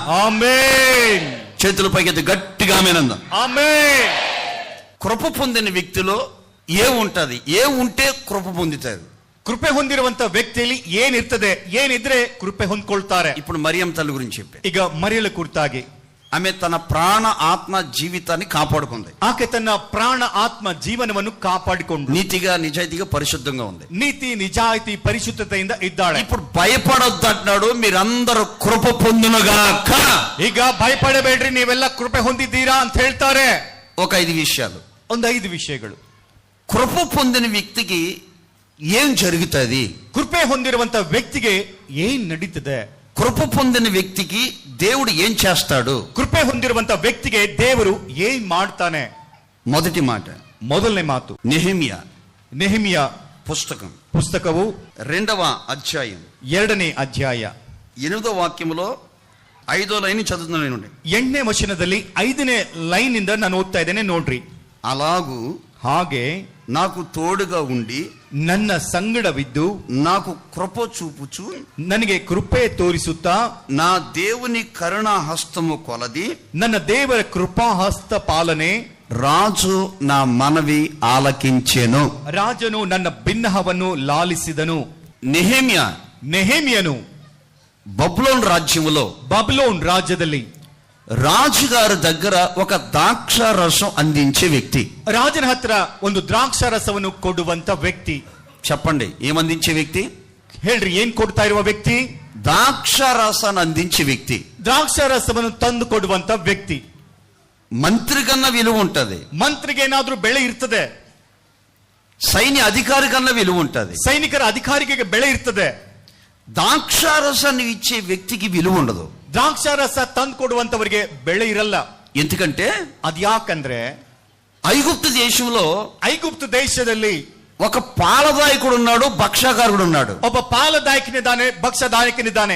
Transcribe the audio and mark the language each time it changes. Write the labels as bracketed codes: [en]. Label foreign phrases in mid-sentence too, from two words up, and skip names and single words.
[te] ఆమేన్. చేతుల పైకి గట్టిగా ఆమేన్. ఆమేన్. కృప పొందిన వ్యక్తిలో ఏముంటది? ఉంటే కృప పొందుతారు. [kn] ಕೃಪೆ ಹೊಂದಿರುವಂತ ವ್ಯಕ್ತಿಯಲ್ಲಿ ಏನಿರ್ತದೆ, ಏನಿದ್ರೆ ಕೃಪೆ ಹೊಂದ್ಕೊಳ್ತಾರೆ. [te] ఇప్పుడు మరియం తల్లి గురించి చెప్పే. [kn] ಈಗ ಮರಿಯಳ ಕುರಿತಾಗಿ [te] ఆమె తన ప్రాణ ఆత్మ జీవితాన్ని కాపాడుకుంది. [kn] ಆಕೆ ತನ್ನ ಪ್ರಾಣ ಆತ್ಮ ಜೀವನವನ್ನು ಕಾಪಾಡಿಕೊಂಡು [te] నీతిగా నిజాయితీగా పరిశుద్ధంగా ఉంది. [kn] ನೀತಿ ನಿಜಾಯಿತಿ ಪರಿಶುದ್ಧತೆಯಿಂದ ಇದ್ದಾಳೆ. [te] ఇప్పుడు భయపడొద్దు అంటున్నాడు, మీరందరూ కృప పొందునుగాక. [kn] ಈಗ ಭಯಪಡಬೇಡ್ರಿ, ನೀವೆಲ್ಲ ಕೃಪೆ ಹೊಂದಿದ್ದೀರಾ ಅಂತ ಹೇಳ್ತಾರೆ. [te] ఒక 5 విషయాలు, [kn] ಒಂದು 5 ವಿಷಯಗಳು. [te] కృప పొందిన వ్యక్తికి ఏం జరుగుతుంది? [kn] ಕೃಪೆ ಹೊಂದಿರುವಂತ ವ್ಯಕ್ತಿಗೆ ಏನ್ ನಡೀತದೆ? [te] కృప పొందిన వ్యక్తికి దేవుడు ఏం చేస్తాడు? [kn] ಕೃಪೆ ಹೊಂದಿರುವಂತ ವ್ಯಕ್ತಿಗೆ ದೇವರು ಏನ್ ಮಾಡ್ತಾನೆ? [te] మొదటి మాట, [kn] ಮೊದಲನೇ ಮಾತು, ನೆಹೆಮಿಯ ಪುಸ್ತಕವು [te] 2వ అధ్యాయం [kn] 2ನೇ ಅಧ್ಯಾಯ [te] 8వ వాక్యములో 5వ లైన్ చదువుతున్నాను. [kn] 8ನೇ ವಚನದಲ್ಲಿ 5ನೇ ಲೈನ್ ಇಂದ ನಾನು ಓದ್ತಾ ಇದ್ದೇನೆ, ನೋಡ್ರಿ. [te] అలాగూ [kn] ಹಾಗೆ [te] నాకు తోడుగా ఉండి [kn] ನನ್ನ ಸಂಗಡವಿದ್ದು [te] నాకు కృప చూపుచు [kn] ನನಗೆ ಕೃಪೆ ತೋರಿಸುತ್ತಾ [te] నా దేవుని కరుణా హస్తము కొలది [kn] ನನ್ನ ದೇವರ ಕೃಪಾ ಹಸ್ತ ಪಾಲನೆ [te] రాజు నా మనవి ఆలకించెను. [kn] ರಾಜನು ನನ್ನ ಬಿನ್ನಹವನ್ನು ಲಾಲಿಸಿದನು. ನೆಹೆಮಿಯನು [te] బబులోను రాజ్యములో, [kn] బబులోన్ రాజ్ಯದಲ್ಲಿ [te] రాజుగారి దగ్గర ఒక ద్రాక్ష రసం అందించే వ్యక్తి. [kn] ರಾಜನ ಹತ್ರ ಒಂದು ದ್ರಾಕ್ಷ ರಸವನ್ನು ಕೊಡುವಂತ ವ್ಯಕ್ತಿ. [te] చెప్పండి, ఏమందించే వ్యక్తి? [kn] ಹೇಳ್ರಿ, ಏನ್ ಕೊಡ್ತಾ ಇರುವ ವ್ಯಕ್ತಿ? [te] ద్రాక్ష రసాన్ని అందించే వ్యక్తి. [kn] ದ್ರಾಕ್ಷ ರಸವನ್ನು ತಂದು ಕೊಡುವಂತ ವ್ಯಕ್ತಿ. [te] మంత్రి కన్నా విలువ ఉంటది, [kn] ಮಂತ್ರಿಗೆ ಏನಾದ್ರೂ ಬೆಳೆ ಇರ್ತದೆ. [te] సైన్య అధికారి కన్నా విలువ ఉంటది, [kn] ಸೈನಿಕರ ಅಧಿಕಾರಿಗೆ ಬೆಳೆ ಇರ್ತದೆ. [te] ద్రాక్ష రసాన్ని ఇచ్చే వ్యక్తికి విలువ ఉండదు. [kn] ದ್ರಾಕ್ಷ ರಸ ತಂದು ಕೊಡುವಂತವರಿಗೆ ಬೆಳೆ ಇರಲ್ಲ. [te] ఎందుకంటే [kn] ಅದ್ಯಾಕಂದ್ರೆ ಐಗುಪ್ತ ದೇಶದಲ್ಲಿ [te] ఒక పాలదాయకుడు ఉన్నాడు, భక్షకారుడు ఉన్నాడు. [kn] ಒಬ್ಬ ಪಾಲದಾಯಕನಿದ್ದಾನೆ, ಭಕ್ಷದಾಯಕನಿದ್ದಾನೆ.